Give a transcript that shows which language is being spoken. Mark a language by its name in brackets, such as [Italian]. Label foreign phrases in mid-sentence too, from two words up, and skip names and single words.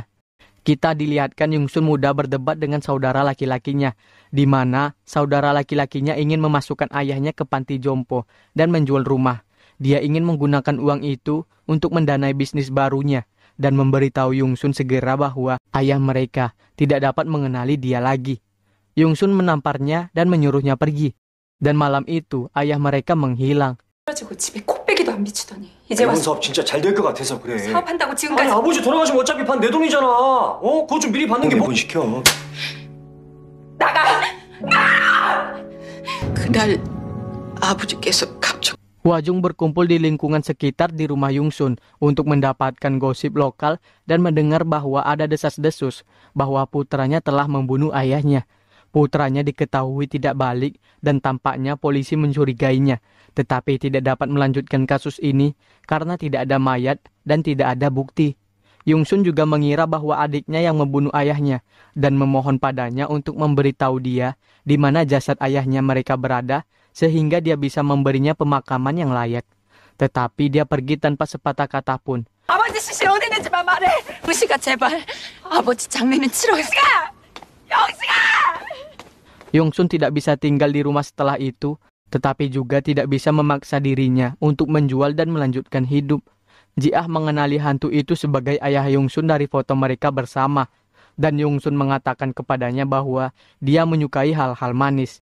[Indonesian] Kita dilihatkan Yongsun muda berdebat dengan saudara laki-lakinya, di mana saudara laki-lakinya ingin memasukkan ayahnya ke panti jompo dan menjual rumah. Dia ingin menggunakan uang itu untuk mendanai bisnis barunya dan memberitahu Yongsun segera bahwa ayah mereka tidak dapat mengenali dia lagi. Yongsun menamparnya dan menyuruhnya pergi. Dan malam itu ayah mereka menghilang. [Korean] 집에 코빼기도 안 비추더니 이제 이번 와서 사업 진짜 잘 될 것 같아서 그래. 사업한다고 아니 지금까지. 아버지 돌아가시면 어차피 반 내 돈이잖아. 그거 좀 미리 받는 게 뭐? 시켜. 나가! 그날 아버지께서 갑자기 [Indonesian] Huajung berkumpul di lingkungan sekitar di rumah Yongsun untuk mendapatkan gosip lokal dan mendengar bahwa ada desas-desus bahwa putranya telah membunuh ayahnya. Putranya diketahui tidak balik dan tampaknya polisi mencurigainya, tetapi tidak dapat melanjutkan kasus ini karena tidak ada mayat dan tidak ada bukti. Yongsun juga mengira bahwa adiknya yang membunuh ayahnya dan memohon padanya untuk memberitahu dia di mana jasad ayahnya mereka berada sehingga dia bisa memberinya pemakaman yang layak. Tetapi dia pergi tanpa sepatah kata pun. [Korean] 아버지 시신 어디 있는지만 말해. 무시가 제발. 아버지 장례는 치러. 영식아! [Indonesian] Yongsun tidak bisa tinggal di rumah setelah itu, tetapi juga tidak bisa memaksa dirinya untuk menjual dan melanjutkan hidup. Jiah mengenali hantu itu sebagai ayah Yongsun dari foto mereka bersama, dan Yongsun mengatakan kepadanya bahwa dia menyukai hal-hal manis.